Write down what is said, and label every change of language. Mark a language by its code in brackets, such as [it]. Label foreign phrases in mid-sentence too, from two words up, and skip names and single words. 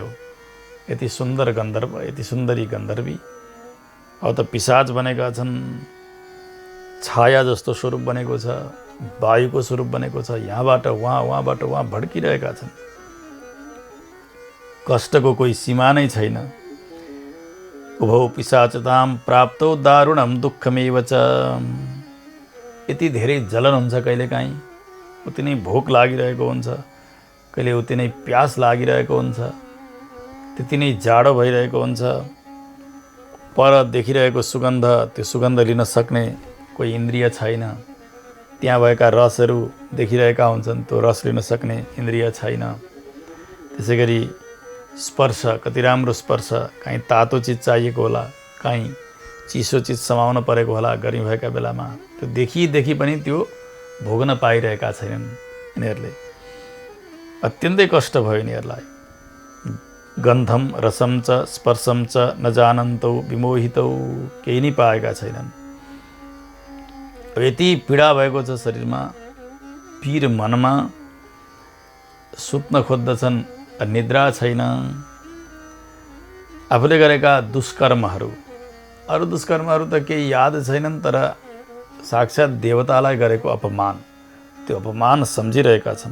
[ne] यति सुन्दर गन्धर्व, यति सुन्दरी गन्धर्वी अब त पिशाच बनेका छन्। छाया जस्तो स्वरूप बनेको छ, वायुको स्वरूप बनेको छ। यहाँबाट वहाँ, वहाँबाट वहाँ भड्किरहेका छन्। कष्टको कोही सीमा नै छैन। [sa] उभौ पिशाचताम प्राप्तौ दारुणम दुःखमेव च। [ne] यति धेरै जलन हुन्छ कहिलेकाहीँ, उति नै भोक लागिरहेको हुन्छ, कहिले उति नै प्यास लागिरहेको हुन्छ, त्यति नै जाडो भइरहेको हुन्छ। पर देखिरहेको सुगन्ध, त्यो सुगन्ध लिन सक्ने कोही इन्द्रिय छैन। त्यहाँ भएका रसहरू देखिरहेका हुन्छन्, त्यो रस लिन सक्ने इन्द्रिय छैन। त्यसै गरी स्पर्श, कति राम्रो स्पर्श, कहीँ तातो चिज चाहिएको होला, कहीँ चिसो चिज समाउन परेको होला गर्मी भएका बेलामा। त्यो देखि पनि त्यो भोग्न पाइरहेका छैनन् यिनीहरूले। अत्यन्तै कष्ट भयो यिनीहरूलाई। [sa] गन्धम रसम च स्पर्शम च न जानन्तौ विमोहितौ, [ne] केही नै पाएका छैनन्। यति पीडा भएको छ शरीरमा, पीर मनमा, सुत्न खोज्दछन्, निद्रा छैन। आफूले गरेका दुष्कर्महरू, अरू दुष्कर्महरू त केही याद छैनन्, तर साक्षात् देवतालाई गरेको अपमान, त्यो अपमान सम्झिरहेका छन्।